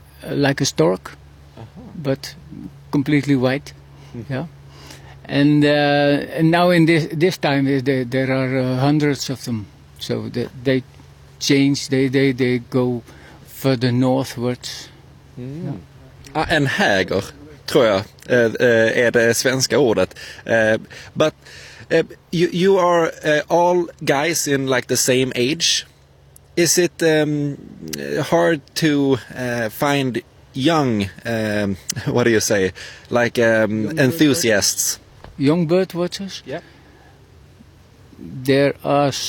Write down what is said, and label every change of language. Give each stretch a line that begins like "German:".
English: Like a stork, but completely white, yeah. And now in this time, there are hundreds of them. So they change, they go further northwards. Mm.
Swedish: Ah, en häger, tror jag, är det svenska ordet. But
English: You are all guys in like the same age. Is it hard to find young, what do you say, like enthusiasts? Young bird watchers? Yeah, there are